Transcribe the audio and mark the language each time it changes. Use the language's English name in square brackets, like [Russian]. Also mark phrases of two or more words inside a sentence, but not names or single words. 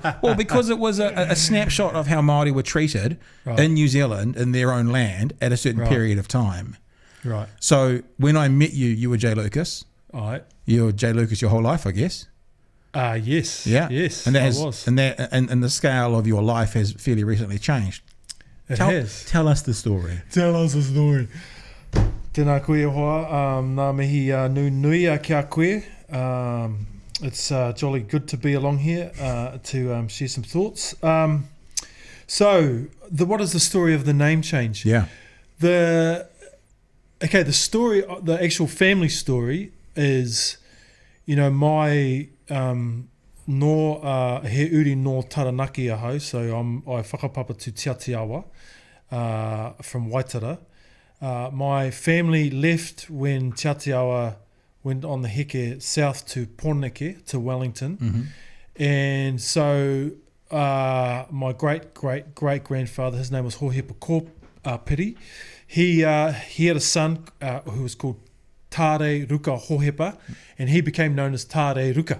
[English] Well, because it was a snapshot of how Māori were treated in New Zealand, in their own land, at a certain period of time. Right. So when I met you, you were Jay Lucas. All right. You were Jay Lucas your whole life, I guess. Yes. Yeah. Yes. And that I has, was. and the scale of your life has fairly recently changed. It has. Tell us the story. Tell us the story. [Māori] Tēnā koe hoa, nā mihi nui a kia koe. [English] It's jolly good to be along here to share some thoughts. So, what is the story of the name change? Yeah. The story, the actual family story is, my [Māori] no he uri no Taranaki ahau, [English] so I whakapapa to Tiatiawa from Waitara. My family left when Tiatiawa went on the heke south to Porneke, to Wellington. And so my great-great-great-grandfather, his name was Hohepa Piri, he had a son who was called Tāre Ruka Hohepa, and he became known as Tāre Ruka.